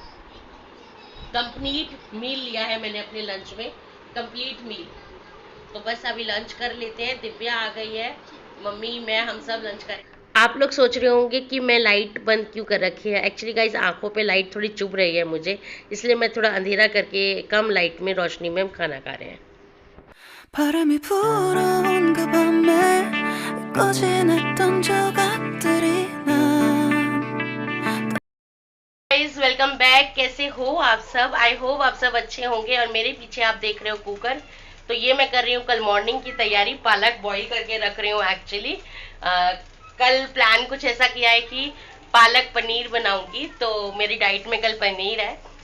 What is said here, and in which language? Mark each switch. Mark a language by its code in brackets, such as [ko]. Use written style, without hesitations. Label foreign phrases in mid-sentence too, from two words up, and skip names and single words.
[en] complete meal [hi] लिया है मैंने अपने लंच में, [en] complete meal. [hi] तो बस अभी लंच कर लेते हैं। दिव्या आ गई है, मम्मी मैं हम सब लंच करें। आप लोग सोच रहे होंगे कि मैं लाइट बंद क्यों कर रखी है। [en] actually guys [hi] आंखों पे लाइट थोड़ी चुभ रही है मुझे, इसलिए मैं थोड़ा अंधेरा करके कम लाइट में रोशनी में हम खाना खा रहे हैं। [ko] 바람이 불어온 그 밤에 꺼진했던 조각들이 난 [en] guys welcome back, [hi] कैसे हो आप सब। [en] I hope [hi] आप सब अच्छे होंगे। और मेरे पीछे आप देख रहे हो कुकर, तो ये मैं कर रही हूँ कल मॉर्निंग की तैयारी। पालक बॉईल करके रख रही हूँ एक्चुअली। कल प्लान कुछ ऐसा किया है कि पालक पनीर बनाऊंगी, तो मेरी डाइट में कल पनीर है।